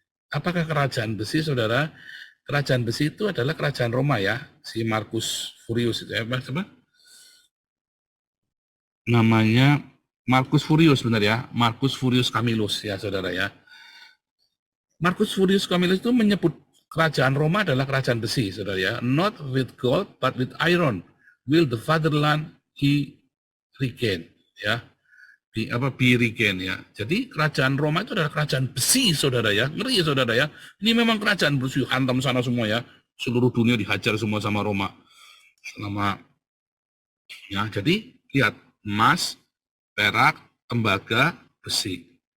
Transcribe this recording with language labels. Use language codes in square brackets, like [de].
[id] Apakah kerajaan besi, saudara? Kerajaan besi itu adalah kerajaan Roma ya, si Marcus Furius itu ya, apa? Namanya Marcus Furius benar ya, Marcus Furius Camillus ya, saudara ya. Marcus Furius Camillus itu menyebut kerajaan Roma adalah kerajaan besi, saudara ya. [en] Not with gold, but with iron will the fatherland he regain, ya. Birigen ya. [id] Jadi kerajaan Roma itu adalah kerajaan besi, saudara ya. Ngeri ya saudara ya. Ini memang kerajaan besi, hantam sana semua ya. Seluruh dunia dihajar semua sama Roma. Selama ya, jadi lihat emas, perak, tembaga, besi.